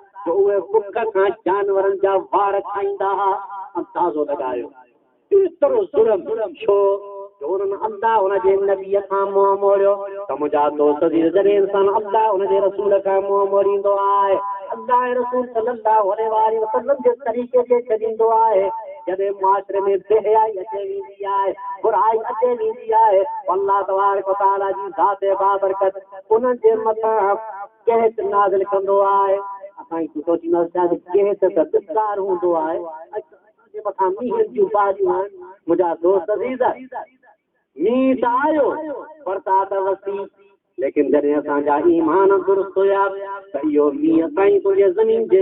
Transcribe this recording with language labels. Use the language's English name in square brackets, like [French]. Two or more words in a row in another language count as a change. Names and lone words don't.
[Sindhi] जो उहे बुख खां जानवरनि जा वार खाईंदा हुआ अंदाज़ो लॻायो एतिरो ज़ुल्म छो उन्हनि अल्लाह हुनजे नबीअ खां मुंहुं मोड़ियो त मुंहिंजा दोस्त जॾहिं इंसान अल्लाह हुनजे रसूल खां मुंहुं मोड़ींदो आहे अल्लाह रसूल [Arabic] صلى الله عليه وسلم [Sindhi] जे तरीक़े खे छॾींदो आहे जॾहिं मुआशरे में बेहयाई अचे वेंदी आहे बुराई अचे वेंदी आहे [Arabic] الله تبارك وتعالى [Sindhi] जी ज़ात बाबरकत उन्हनि जे मथां कहत नाज़िल कंदो आहे असां सोचींदासीं कहत त धिक्कार हूंदो आहे मथां मींहं जूं बारियूं आहिनि मुंहिंजा दोस्त अज़ीज़ मींहुं त आयो बरसात वसी लेकिन जॾहिं असांजा ईमान दुरुस्त हुया त इहो मींहुं असांजी तुंहिंजे ज़मीन जे